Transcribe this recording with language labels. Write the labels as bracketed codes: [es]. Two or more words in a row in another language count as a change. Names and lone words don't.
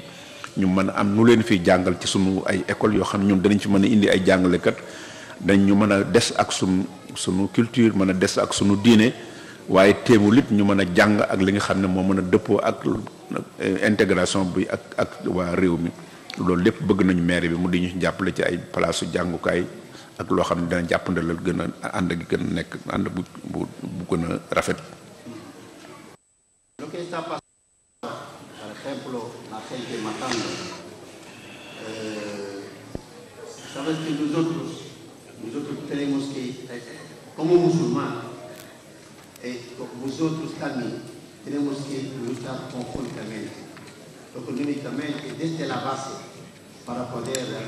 [wo] ñu mën a am nu leen fiy jàngal ci sunu ay école yoo xam ne ñun danañ fi mën a indi ay jàngalekat dañ ñu mën a des ak sunu culture mën a des ak sunu diine waaye teewul it ñu mën a jàng ak li nga xam ne moo mën a dëppoo ak intégration bi ak waa réew mi loolu lépp bëgg nañu maire bi mu di ñu jàppale ci ay palaasu jàngukaay ak loo xam ne dana jàppandalal gën a ànd gi gën a nekk ànd bu gën a rafet. [es] Lo que está pasando, por ejemplo, la gente matando. Sabes que nosotros tenemos que, como musulmanes, vosotros también tenemos que luchar conjuntamente, económicamente, desde la base, para poder